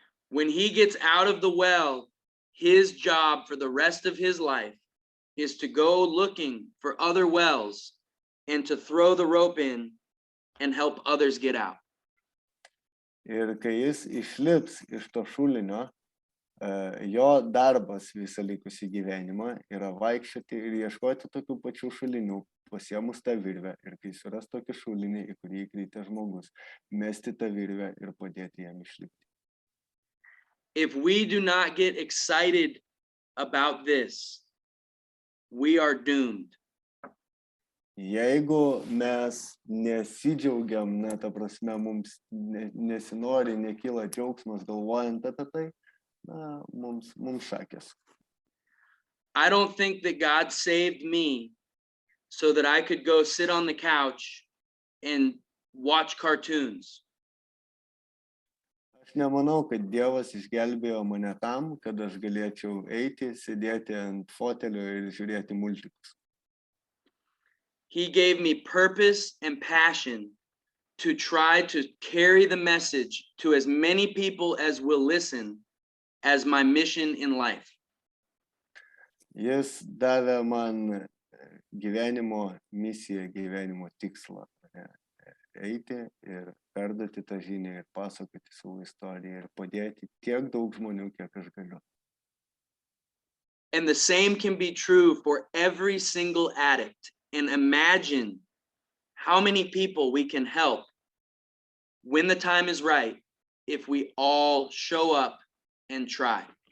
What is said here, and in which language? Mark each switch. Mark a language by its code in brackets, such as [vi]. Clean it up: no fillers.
[en] When he gets out of the well, his job for the rest of his life is to go looking for other wells and to throw the rope in and help others get out. [lt] Ir kai jis išlips iš to šulinio, jo darbas visą likusį gyvenimą yra vaikščioti ir ieškoti tokių pačių šulinių, pasiemus tą virvę ir kai suras tokį šulinį, į kurį įkritę žmogus, mesti tą virvę ir padėti jam išlipti. [en] If we do not get excited about this, we are doomed. [lt] Jeigu mes nesidžiaugiam, ta prasme, mums nesinori, nekyla džiaugsmas galvojant apie tai, mums šakės. [en] I don't think that God saved me so that I could go sit on the couch and watch cartoons. [lt] Aš nemanau, kad Dievas išgelbėjo mane tam, kad aš galėčiau eiti, sėdėti ant fotelio ir žiūrėti multikus. [en] He gave me purpose and passion to try to carry the message to as many people as will listen as my mission in life. [lt] Jis davė man gyvenimo misiją, gyvenimo tikslą. Eiti ir perduoti tą žinią ir pasakoti savo istoriją ir padėti tiek daug žmonių, kiek aš galiu. [en] And the same can be true for every single addict. And imagine how many people we can help when the time is right if we all show up and try.